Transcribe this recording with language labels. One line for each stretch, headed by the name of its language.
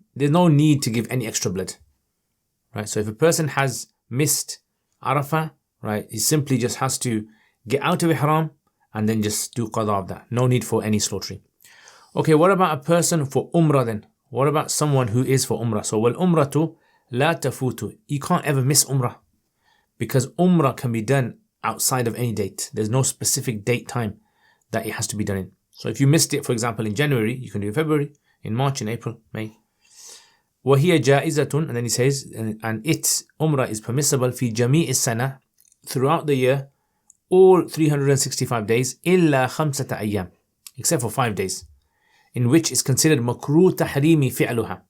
English: There's no need to give any extra blood. Right, so if a person has missed Arafah, right, he simply just has to get out of Ihram and then just do qadha of that. No need for any slaughtering. Okay, what about a person for Umrah then? What about someone who is for Umrah?
Arabic: So, وَالْأُمْرَةُ لَا تَفُوتُ.
English: You can't ever miss Umrah, because Umrah can be done outside of any date. There's no specific date time that it has to be done in. So if you missed it, for example, in January, you can do it in February, in March, in April, May.
Arabic: وَهِيَ جَائِزَةٌ,
English: and then he says, and its Umrah is permissible
Arabic: في جميع السنة,
English: throughout the year, all 365 days,
Arabic: إِلَّا خَمْسَةَ أَيَّامٍ,
English: except for 5 days, in which is considered makruh tahrimi fi'luha.